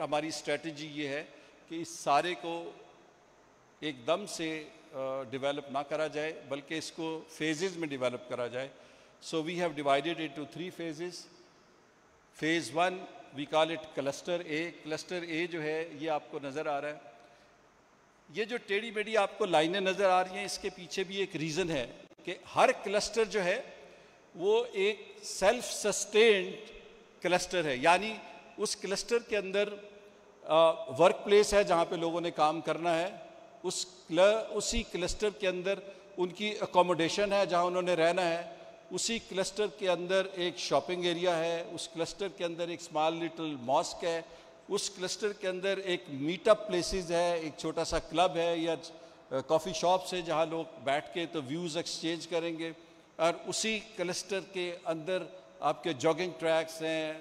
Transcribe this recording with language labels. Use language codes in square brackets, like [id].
[ur] ہماری اسٹریٹجی یہ ہے کہ اس سارے کو ایک دم سے ڈیولپ نہ کرا جائے بلکہ اس کو فیزز میں ڈیولپ کرا جائے. [en] So we have divided it into 3 phases. Phase 1 we call it cluster A. [ur] Cluster A جو ہے یہ آپ کو نظر آ رہا ہے. یہ جو ٹیڑھی میڑھی آپ کو لائنیں نظر آ رہی ہیں اس کے پیچھے بھی ایک ریزن ہے کہ ہر کلسٹر جو ہے وہ ایک سیلف سسٹینڈ کلسٹر ہے. یعنی اس کلسٹر کے اندر ورک پلیس ہے جہاں پہ لوگوں نے کام کرنا ہے, اسی کلسٹر کے اندر ان کی اکوموڈیشن ہے جہاں انہوں نے رہنا ہے, اسی کلسٹر کے اندر ایک شاپنگ ایریا ہے, اس کلسٹر کے اندر ایک اسمال لٹل ماسک ہے, اس کلسٹر کے اندر ایک میٹ اپ پلیسز ہے, ایک چھوٹا سا کلب ہے یا کافی شاپس ہے جہاں لوگ بیٹھ کے تو ویوز ایکسچینج کریں گے, اور اسی کلسٹر کے اندر آپ کے جاگنگ ٹریکس ہیں.